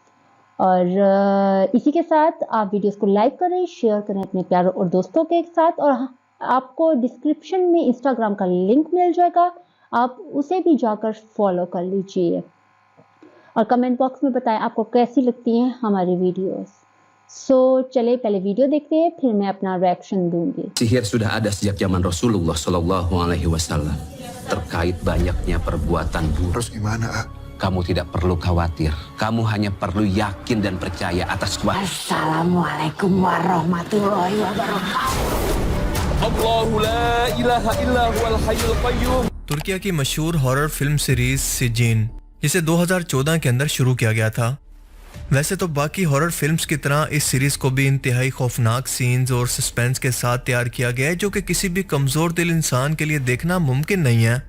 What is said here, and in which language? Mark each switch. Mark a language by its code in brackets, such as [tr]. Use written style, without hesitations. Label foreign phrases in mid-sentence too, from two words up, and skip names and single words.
[hi] और इसी के साथ आप वीडियोस को लाइक करें, शेयर करें अपने प्यारे और दोस्तों के साथ और आपको डिस्क्रिप्शन में इंस्टाग्राम का लिंक मिल जाएगा, आप उसे भी जाकर फॉलो कर लीजिए और [en] comment box [hi] में बताएं आपको कैसी लगती हैं हमारी वीडियोस। चले पहले वीडियो देखते हैं फिर मैं अपना रिएक्शन दूंगी। [id] Sihir sudah ada sejak zaman Rasulullah [ar] صلى الله عليه وسلم. [id] Terkait banyaknya perbuatan buruk. Terus gimana, A? Kamu tidak perlu khawatir. Kamu hanya perlu yakin dan percaya atas wahyu. [ar] السلام عليكم ورحمة الله وبركاته. الله لا إله إلا هو الحي القيوم. [hi] तुर्किया की मशहूर [en] horror film series [hi] सिजीन, जिसे 2014 के अंदर शुरू किया गया था। वैसे तो बाकी [en] horror films [hi] की तरह इस सीरीज को भी इंतहाई खौफनाक सीन्स और सस्पेंस के साथ तैयार किया गया है, जो कि किसी भी कमजोर दिल इंसान के लिए देखना मुमकिन नहीं है।